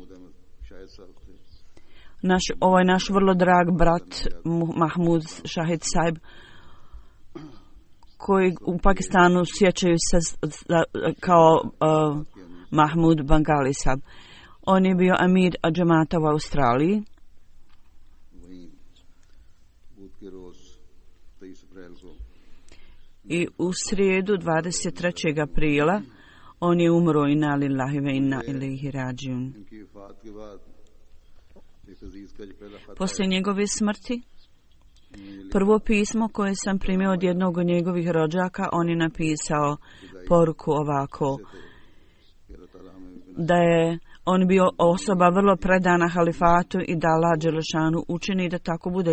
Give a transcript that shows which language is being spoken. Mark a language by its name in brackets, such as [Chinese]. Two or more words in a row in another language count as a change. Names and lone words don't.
[Bosnian] Ovaj naš vrlo drag brat Mahmud Shahid Saib, koji u Pakistanu sjećaju se kao Mahmud Bangali Saib. On je bio amir džemata u Australiji. I u srijedu 23. aprila on je umro [Arabic] إنا لله وإنا إليه راجعون. [Bosnian] Poslije njegove smrti, prvo pismo koje sam primio od jednog od njegovih rođaka, on je napisao poruku ovako, da je on bio osoba vrlo predana halifatu i da Allah dželešanu učini da tako bude.